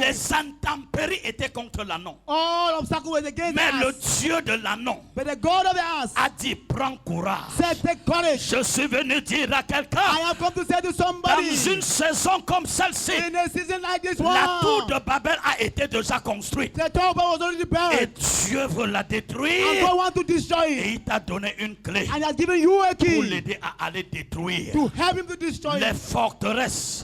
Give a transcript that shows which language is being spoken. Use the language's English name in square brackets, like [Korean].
[French] Les intempéries étaient contre l'anneau. [English] All obstacles were against [French] Mais le [English] us. [French] Dieu de l'anneau [English] But the God of the ass [French] a dit, prends courage. [English] said, take courage. [French] Je suis venu dire à [English] I [French] quelqu'un, [English] have come to say to somebody, [French] dans une saison comme celle-ci, [English] in a season like this [French] la tour [English] one, [French] de Babel a été déjà construite. [English] the tower was already [French] Et [English] built. [French] Dieu veut la [English] And [French] détruire. [English] God wants to destroy [French] Et [English] it. [French] il t'a donné une clé [English] And he has given you a [French] pour [English] key [French] l'aider à aller détruire [English] to help him to destroy [French] les [English] it. [French] forteresses